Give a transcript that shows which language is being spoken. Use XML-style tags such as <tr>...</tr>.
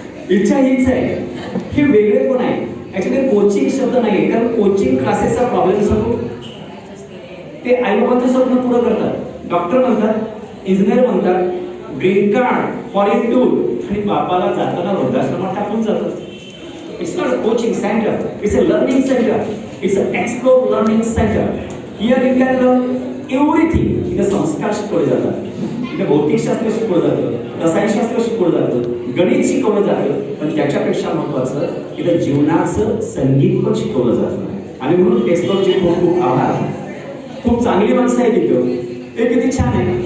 <mr>इच्छा हीच आहे की वेगळे कोण आहे. ऍक्च्युली कोचिंग शब्द नाही, कारण कोचिंग क्लासेसचा प्रॉब्लेम सांगू. ते आईबाबांचं स्वप्न पुरं करतात. डॉक्टर म्हणतात, इंजिनियर म्हणतात, ग्रीन कार्ड फॉरेन टूर आणि बापाला जाताना वृद्धाश्रमात टाकून जातात.</mr> <en>It's not a coaching center, it's a learning center, it's an explore learning center. Here you can learn everything.</en> <mr>इथे संस्कार शिकवले जातात, इथे भौतिकशास्त्र शिकवलं जातं, रसायनशास्त्र शिकवलं जातं, गणित शिकवलं जातं, पण त्याच्यापेक्षा महत्त्वाचं इथे जीवनाचं संगीत पण शिकवलं जातं. आणि म्हणून एक्सप्लोरचे खूप खूप आभार. खूप चांगली माणसं आहेत तिथं, ते किती छान आहे.</mr>